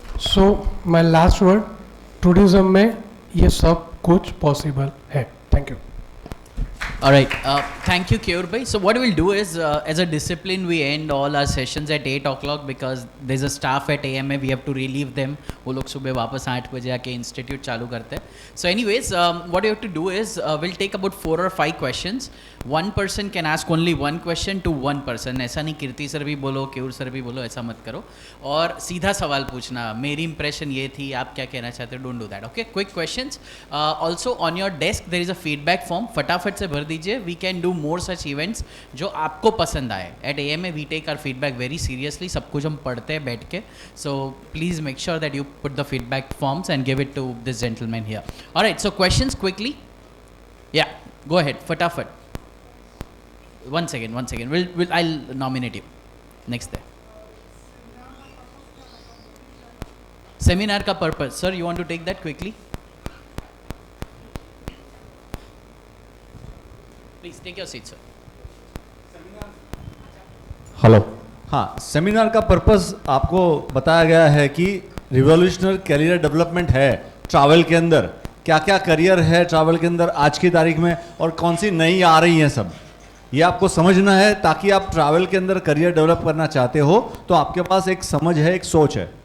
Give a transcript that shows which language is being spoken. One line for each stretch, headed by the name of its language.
English: so my last word,
Hindi: tourism में ये सब कुछ पॉसिबल है.
English: Thank you. All right. Thank you, Keyur bhai. So what we'll do is, as a discipline, we end all our sessions at 8 o'clock because there's a staff at AMA. We have to relieve them.
Hindi: वो लोग सुबह वापस 8 बजे आके institute चालू करते हैं.
English: So anyways, what you have to do is, we'll take about 4 or 5 questions. One person can ask only one question to one person.
Hindi: ऐसा नहीं कीर्ति सर भी बोलो, केयूर सर भी बोलो, ऐसा मत करो. और सीधा सवाल पूछना. मेरी impression ये थी, आप क्या कहना चाहते हो?
English: Don't do that. Okay? Quick questions. Also on your desk there is a feedback form.
Hindi: फटाफट से भर दीजिए.
English: We can do more such events
Hindi: जो आपको पसंद आए.
English: At AMA we take our feedback very seriously.
Hindi: सब कुछ हम पढ़ते हैं बैठ के.
English: So please make sure that you put the feedback forms and give it to this gentleman here. All right. So questions quickly. Yeah. Go ahead. फटाफट. One second. I'll nominate you. Next there. Seminar का purpose. Sir, you want to take that quickly? Please take your seat, sir. Hello.
Hindi: हाँ, seminar का purpose आपको बताया गया है कि revolutionary career development है ट्रैवल के अंदर. क्या क्या करियर है ट्रैवल के अंदर आज की तारीख में और कौन सी नई आ रही हैं, सब ये आपको समझना है ताकि आप ट्रैवल के अंदर करियर डेवलप करना चाहते हो तो आपके पास एक समझ है, एक सोच है.